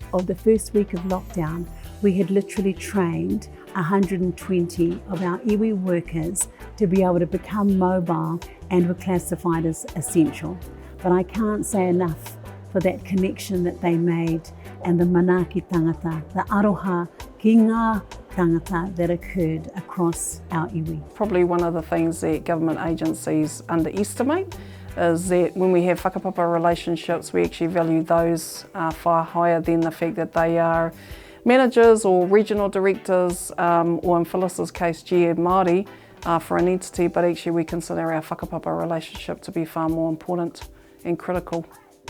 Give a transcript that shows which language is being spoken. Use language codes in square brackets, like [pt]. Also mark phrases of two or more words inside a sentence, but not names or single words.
[en] Of the first week of lockdown, we had literally trained 120 of our iwi workers to be able to become mobile and were classified as essential. But I can't say enough for that connection that they made and the [mi] manaaki tangata, [en] the [mi] aroha ki ngā tangata [en] that occurred across our iwi. Probably one of the things that government agencies underestimate is that when we have whakapapa relationships, we actually value those far higher than the fact that they are managers or regional directors, or in Phyllis's case, GM Māori for an entity, but actually we consider our whakapapa relationship to be far more important and critical.